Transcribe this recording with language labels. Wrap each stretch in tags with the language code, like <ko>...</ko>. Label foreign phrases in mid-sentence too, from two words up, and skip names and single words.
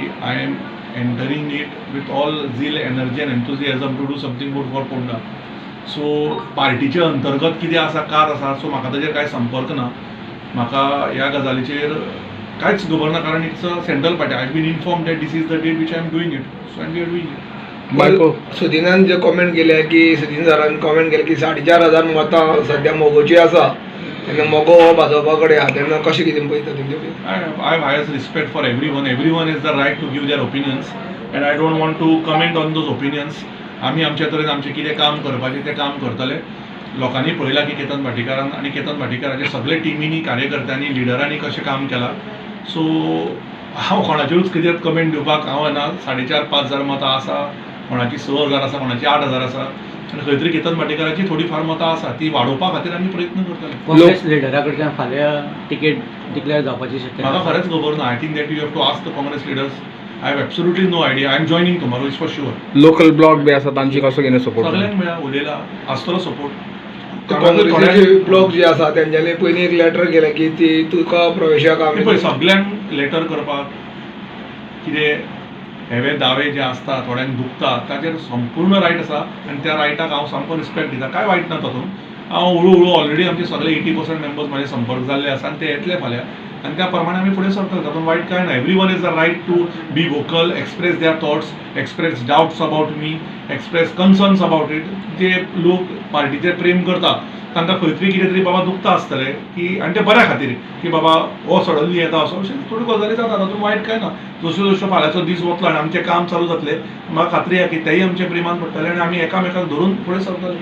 <en>I am entering it with all zeal, energy and enthusiasm to do something good for Ponda.</en> <kok>सो पार्टीच्या अंतर्गत कितें आसा, कार आसा, सो म्हाका ताजेर कांय संपर्क ना. म्हाका ह्या गजालीचेर कांयच खबर ना, कारण</kok> <en>it's a central party. I been informed that this is the date which I am doing it. So I am doing it.</en> <kok>बायपोल सुदिनान जे कॉमेंट केल्या की सुदीन सरान कॉमेंट केलें की 4,500 मतां सध्या मोगोची आसा, तेन्ना मोगो हो भाजपा कडेन आहा, तेन्ना कशें कितें पळयता तुमचे?</kok> <en>I have highest respect for everyone. Everyone has the right to give their opinions, and I don't want to comment on those opinions.</en> <kok>आमी आमच्या तरेन आमचें कितें काम करपाचें तें काम करतले. लोकांनी पळयलां की केतन भाटीकारान आनी केतन भाटीकाराचे सगळे टिमीनी, कार्यकर्त्यांनी, लिडरांनी कशें काम केलां. सो हांव कोणाचेरूच कितें कमेंट दिवपाक हांव येना. 4,500-5,000 मतां आसा, कोणाची 6,000 आसा, कोणाची 8,000 आसा, आनी खंय तरी केतन भाटीकाराची थोडी फार मतां आसा, ती वाडोवपा खातीर आमी प्रयत्न करतले. काँग्रेस लिडरा कडच्यान फाल्यां तिकेट डिक्लेअर जावपाची शक्यता? म्हाका खरेंच खबर ना.</kok> <en>I think that you have to ask the Congress leaders. I have absolutely no idea. I am joining tomorrow, is for sure. local block</en> <kok>बी आसा तांची कसो कितें सपोर्ट? सगळ्यांक मेळ्ळा, उलयला, आसतलो सपोर्ट. काँग्रेसीचे ब्लॉक जे आसा तेंच्यांनी पयलीं एक लेटर केलें की ती तुका प्रवेशाक आमी पळय सगळ्यांक लेटर करपाक कितें हेवे दावे जे आसता, थोड्यांक दुखता, ताचेर संपूर्ण रायट आसा आनी त्या रायटाक हांव सामको रिस्पेक्ट दिता. काय वायट ना तातूंत. हांव हळू ऑलरेडी आमचे सगळे 80% मेंबर्स म्हाजे संपर्क जाल्ले आसा आनी ते येतले फाल्यां, आनी त्या प्रमाणे आमी फुडें सरतले. तातूंत वायट काय ना.</kok> <en>Everyone is the right to be vocal, express their thoughts, express doubts about me, express concerns about it.</en> <kok>जे लोक पार्टीचेर प्रेम करता तांकां खंय तरी कितें तरी बाबा दुखता आसतलें की, आनी ते बऱ्या खातीर की बाबा हो सडनली येता असो, अशें थोड्यो गजाली जाता. तातूंत वायट काय ना. जश्यो जश्यो फाल्यांचो दीस वतलो आनी आमचें काम चालू जातलें, म्हाका खात्री आसा की तेय आमचे प्रेमान पडटले आनी आमी एकामेकाक धरून फुडें सरतले.</kok>